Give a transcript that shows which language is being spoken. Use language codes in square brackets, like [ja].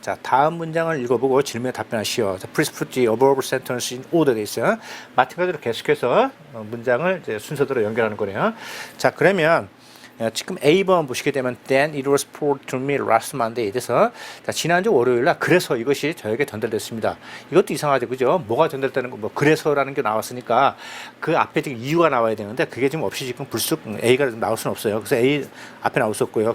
[ko] 자, 다음 문장을 읽어보고 질문에 답변하시오. [en] 자, please put the above sentence in order [ko] 돼 있어요. 마찬가지로 계속해서 문장을 이제 순서대로 연결하는 거네요. [en] 자, [ko] 그러면 지금 A번 보시게 되면 [en] then it was brought to me last Monday. [ko] 그래서 자, 지난주 월요일날 그래서 이것이 저에게 전달됐습니다. 이것도 이상하죠, 그죠? 뭐가 전달되는 거, 뭐 그래서라는 게 나왔으니까 그 앞에 지금 이유가 나와야 되는데 그게 지금 없이 지금 불쑥 A가 나올 수는 없어요. 그래서 A 앞에 나올 수 없고요.